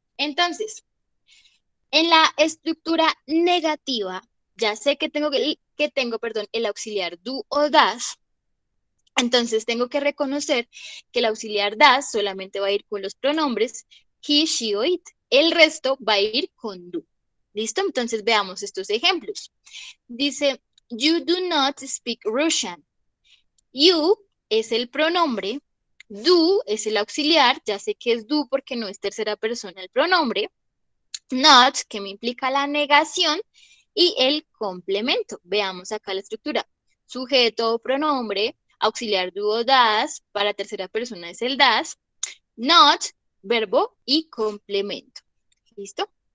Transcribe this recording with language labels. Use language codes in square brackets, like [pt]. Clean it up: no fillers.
[es] Entonces, en la estructura negativa, ya sé que tengo, el auxiliar do o das, entonces tengo que reconocer que el auxiliar das solamente va a ir con los pronombres he, she o it. El resto va a ir con do. ¿Listo? Entonces veamos estos ejemplos. Dice, [en] you do not speak Russian. [es] You es el pronombre, do es el auxiliar, ya sé que es do porque no es tercera persona el pronombre, not, que me implica la negación, y el complemento. Veamos acá la estructura. Sujeto o pronombre, auxiliar do o das, para tercera persona es el das, not, verbo y complemento. ¿Listo?